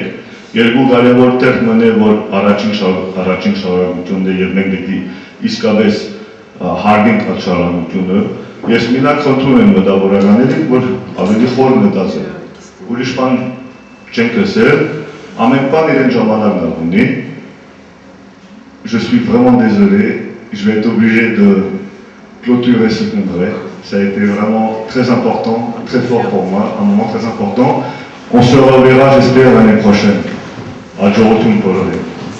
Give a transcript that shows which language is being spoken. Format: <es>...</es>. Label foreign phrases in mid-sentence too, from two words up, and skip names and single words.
<hy>երկու կարևոր տեղ մնե, որ առաջին շարունակությունն է և մենք պիտի իսկապես հարգենք այդ շարունակությունը, ես մինակ խնդրում եմ մտավորականներին, որ ավելի խոր մտածեն, ուրիշ բան չենք լսել, ամեն բան իրեն ժամանակն ունի,</hy> <fr>je suis vraiment désolé, je vais être obligé de clôturer ce congrès. Ça a été vraiment très important, très fort pour moi, un moment très important. On se reverra, j'espère, l'année prochaine. À Jorotum Polonais.</fr>